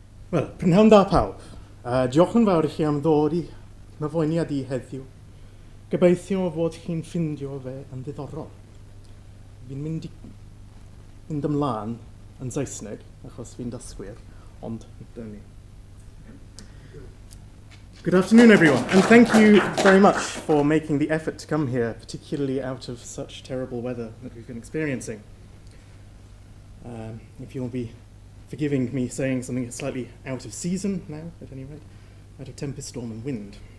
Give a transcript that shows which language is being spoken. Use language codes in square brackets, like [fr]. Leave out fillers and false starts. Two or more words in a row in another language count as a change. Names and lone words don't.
[cy] Wel, prynhawn da pawb. Diolch yn fawr i chi am ddod i myfoniad i heddiw. Gobeithio fod chi'n ffindio fe yn ddiddorol. Fi'n mynd ymlaen yn Saesneg, achos fi'n dysgwyr, ond dyna ni. [en] Good afternoon, everyone, and thank you very much for making the effort to come here, particularly out of such terrible weather that we've been experiencing. If you'll be forgiving me saying something slightly out of season now, at any rate, out of tempest, storm and wind.